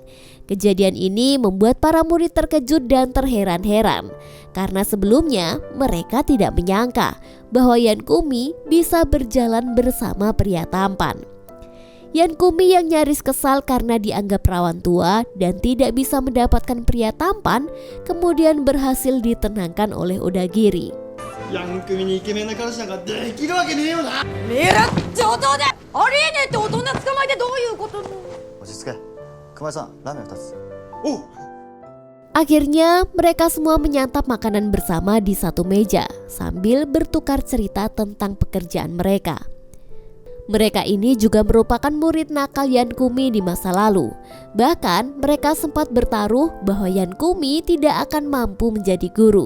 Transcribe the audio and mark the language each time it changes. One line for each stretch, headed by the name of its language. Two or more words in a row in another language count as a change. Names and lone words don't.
Indonesian: Kejadian ini membuat para murid terkejut dan terheran-heran karena sebelumnya mereka tidak menyangka bahwa Yankumi bisa berjalan bersama pria tampan. Yankumi yang nyaris kesal karena dianggap perawan tua dan tidak bisa mendapatkan pria tampan, kemudian berhasil ditenangkan oleh Odagiri.
Japanese: ヤン組にイケメンな彼氏なんかできるわけねえよな。えらっ上等でありえねえって大人捕まえてどういうこと？落ち着け。熊井さん、ラーメン2つ。
Indonesian: Akhirnya mereka semua menyantap makanan bersama di satu meja sambil bertukar cerita tentang pekerjaan mereka. Mereka ini juga merupakan murid nakal Yankumi di masa lalu. Bahkan mereka sempat bertaruh bahwa Yankumi tidak akan mampu menjadi guru.